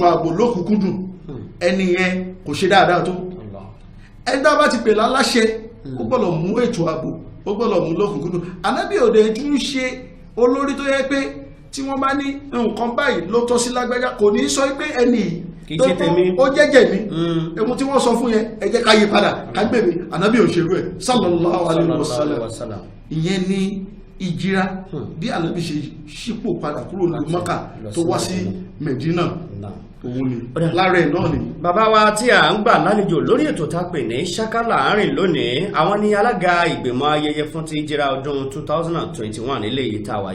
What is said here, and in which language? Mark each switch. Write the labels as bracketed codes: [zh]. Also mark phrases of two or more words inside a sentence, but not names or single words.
[yo] ààbò lókùnkúndùn ẹni yẹn kò ṣe dáadáa tó ẹgbẹ́ bá ti pè láláṣẹ ó gbọ́dọ̀ mú ètò ààbò ó gbọ́dọ̀ mú lókùnkúndùn ànábì òde tún ṣe olórí tó yẹ pé tí wọ́n bá ní nǹkan báyìí ló tọ́ sí lágbájá kò ní sọ pé ẹni ó jẹ́jẹ̀ mi ẹ̀mú tí wọ́n sọ fún yẹn ẹ jẹ́ ká yí padà ká gbèmí ànábì òṣèlú ẹ̀ [ar] صلى الله عليه وسلم [yo] ìyẹn ní ìjírá bí ànábì ṣe ṣípò padà kúrò ní Mọ́kà tó wá sí Medina òun ni lára ẹ̀ náà ni. Bàbá wa tí à ń gbà lálejò lórí ètò tá pè ní Ṣáká Láàárín lónìí, àwọn ni alága ìgbìmọ̀ ayẹyẹ fún ti Hijira ọdún 2021 nílé yìí tá wáyé.